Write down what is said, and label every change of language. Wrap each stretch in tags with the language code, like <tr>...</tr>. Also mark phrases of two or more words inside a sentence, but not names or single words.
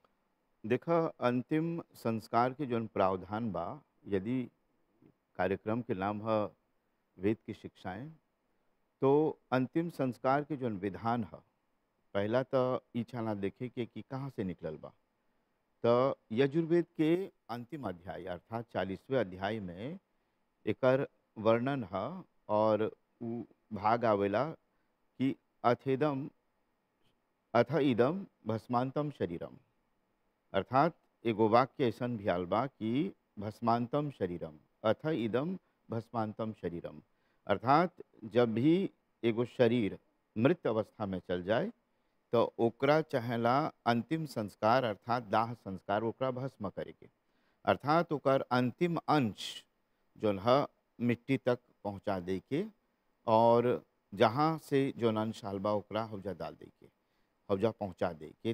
<bho>देखा, अंतिम संस्कार के जोन प्रावधान बा, यदि कार्यक्रम के नाम है वेद की शिक्षाएं, तो अंतिम संस्कार के जोन विधान है, पहला तो ई छाना देखे के कि कहाँ से निकलल बा। तो यजुर्वेद के अंतिम अध्याय अर्थात 40वें अध्याय में एकर वर्णन है और उ भाग आवेला कि</bho> <sa>अथ इदम भस्मांतम शरीरम,</sa> <bho>अर्थात एगो वाक्य ऐसन भी आल बा कि</bho> <sa>भस्मांतम शरीरम, अथ इदम भस्मांतम शरीरम,</sa> <bho>अर्थात जब भी एगो शरीर मृत अवस्था में चल जाए तो ओकरा चाहेला अंतिम संस्कार अर्थात दाह संस्कार ओकरा भस्म करे के, अर्थात ओकर अंतिम अंश जोन है मिट्टी तक पहुंचा दे के, और जहाँ से जोन अंश आल बा ओकरा हौजा डाल दे के, हौजा पहुंचा दे के।</bho>